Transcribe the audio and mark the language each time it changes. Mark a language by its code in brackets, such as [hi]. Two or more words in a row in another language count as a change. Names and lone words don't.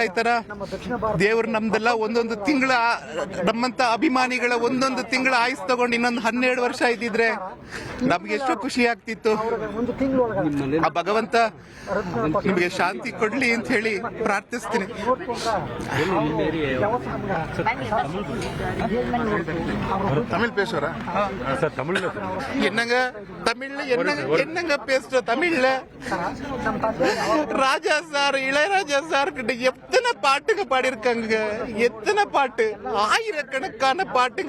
[kn] ಈ ತರ ದೇವರು ನಮ್ದೆಲ್ಲ ಒಂದೊಂದು ತಿಂಗಳ ನಮ್ಮಂತ ಅಭಿಮಾನಿಗಳ ಒಂದೊಂದು ತಿಂಗಳ ಆಯುಸ್ ತಗೊಂಡು ಇನ್ನೊಂದು 12 ವರ್ಷ ಇದ್ದಿದ್ರೆ ನಮ್ಗೆ ಎಷ್ಟು ಖುಷಿ ಆಗ್ತಿತ್ತು. ಆ ಭಗವಂತ ನಿಮಗೆ ಶಾಂತಿ ಕೊಡ್ಲಿ ಅಂತ ಹೇಳಿ ಪ್ರಾರ್ಥಿಸ್ತೀನಿ. [ta] தமிழ் பேசுறா? என்னங்க என்னங்க பேசுற தமிழ்ல? ராஜா சார், இளையராஜா சார் கிட்ட எத்தனை பாட்டுங்க பாடிருக்காங்க, எத்தனை பாட்டு, ஆயிரக்கணக்கான பாட்டுங்க.